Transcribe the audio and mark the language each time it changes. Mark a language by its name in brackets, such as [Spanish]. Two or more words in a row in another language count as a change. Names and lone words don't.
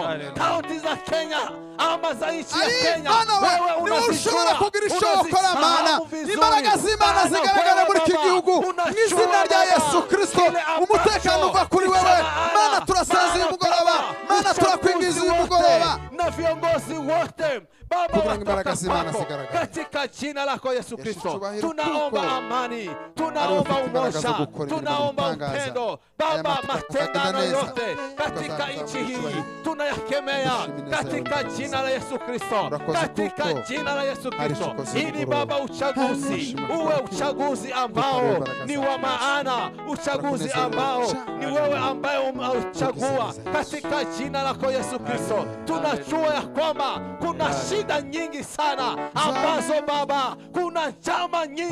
[Swahili] Kaunti za Kenya ama za nchi ya Kenya wewe [Kinyarwanda] unashobora kugira icyo ukora Mana imbaraga z'Imana zigaragara muri iki gihugu mu izina rya Yesu Kristo. Umutekano uva kuri wewe Mana turasenze uyu mugoroba Mana turakwingiza uyu mugoroba [Swahili] na viongozi wote Baba [Kinyarwanda] Kugira ngo imbaraga z'Imana [Swahili] watapako [Kinyarwanda] zigaragare. [Swahili] katika jina lako Yesu Yesu, Kristo. [Kinyarwanda] cyubahiro [Swahili] Tunaomba [Kinyarwanda] kuko [Swahili] amani, [Kinyarwanda] ari [Swahili] tunaomba [Kinyarwanda] ufite imbaraga zo [Swahili] umoja, [Kinyarwanda] gukora imirimo [Swahili] tunaomba [Kinyarwanda] n'ibitangaza. [Swahili] upendo [Kinyarwanda] Aya [Swahili] Baba. matukio Matengano [Kinyarwanda] tukagenda neza, [Swahili] yote katika [Kinyarwanda] tukazaza [Swahili] nchi hii [Kinyarwanda] cyubahiro. [Swahili] tunayakemea [Kinyarwanda] Dushimire [Swahili] katika zaidi. jina la Yesu Kristo, [Kinyarwanda] Urakoze [Swahili] katika [Kinyarwanda] kuko [Swahili] jina la Yesu [Kinyarwanda] hari [Swahili] Kristo, uchokozi ili mkubwa. Baba uchaguzi Heshima [Kinyarwanda] uwe [Swahili] kwako. uchaguzi [Kinyarwanda] Kuko [Swahili] ambao baraka ni zako. wa maana, uchaguzi [Kinyarwanda] Urakunezerwa. [Swahili] ambao ni wewe ambaye umechagua Ukisema katika jina lako Yesu Kristo. Tunajua ya kwamba kuna shida nyingi sana ambazo Baba, kuna njama nyingi